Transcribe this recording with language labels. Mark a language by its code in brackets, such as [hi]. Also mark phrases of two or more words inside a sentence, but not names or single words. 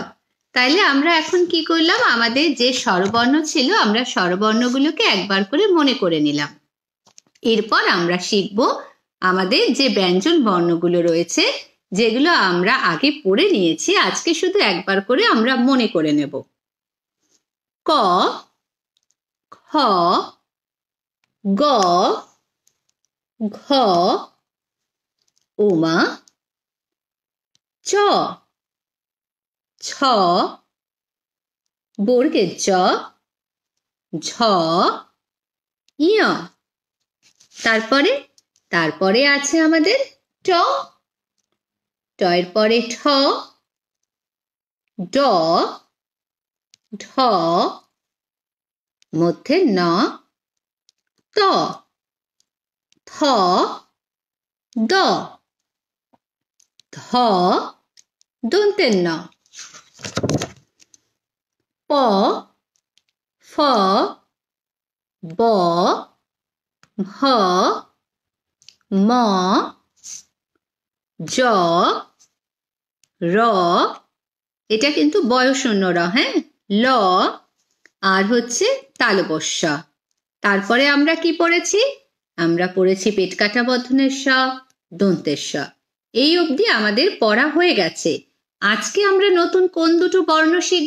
[bn] তাইলে আমরা এখন কি করলাম? আমাদের যে স্বরবর্ণ ছিল আমরা স্বরবর্ণগুলোকে একবার করে মনে করে নিলাম। এরপর আমরা শিখব আমাদের যে ব্যঞ্জন বর্ণগুলো রয়েছে, যেগুলো আমরা আগে পড়ে নিয়েছি, আজকে শুধু একবার করে আমরা মনে করে নেব। ক, খ, গ, ঘ, উমা, চ, ছ, বর্গের জ, ঝ, ইয়। তারপরে আছে আমাদের ট, টয়ের পরে ঠ, ড, ঢ, মধ্যে ন, ত, থ, দ, ধ, দন্তের ন। প, ফ, ব, ভ, ম, জ, র, এটা কিন্তু বয়শূন্য র, হ্যাঁ, ল, আর হচ্ছে তালবস্য। তারপরে আমরা কি পড়েছি? আমরা পড়েছি পেট কাটা বর্ধনের স, দন্তের স। এই অবধি আমাদের পড়া হয়ে গেছে। আজকে আমরা নতুন কোন দুটো বর্ণ শিখব?